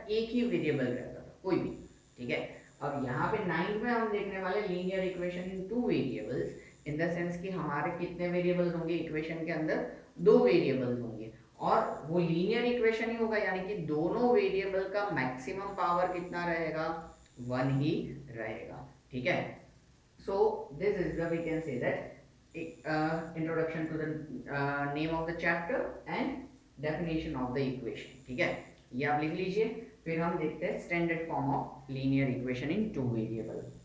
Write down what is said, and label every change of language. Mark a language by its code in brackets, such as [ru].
[hi] एक ही वेरिएबल रहता था, कोई भी. ठीक है, अब यहाँ पे नाइन्थ में हम देखने वाले linear equation in two variables in the sense कि हमारे कितने वेरिएबल्स होंगे इक्वेशन के अंदर? दो वेरिएबल्स होंगे और वो लीनियर इक्वेशन ही होगा, यानी कि दोनों वेरिएबल का मैक्सिमम पावर कितना रहेगा? वन ही रहेगा. ठीक है, [en] so this is the we can say that introduction to the name of the chapter and definition of the equation. [hi] ठीक है, ये आप लिख लीजिए. फिर हम देखते हैं standard form of linear equation in two variable.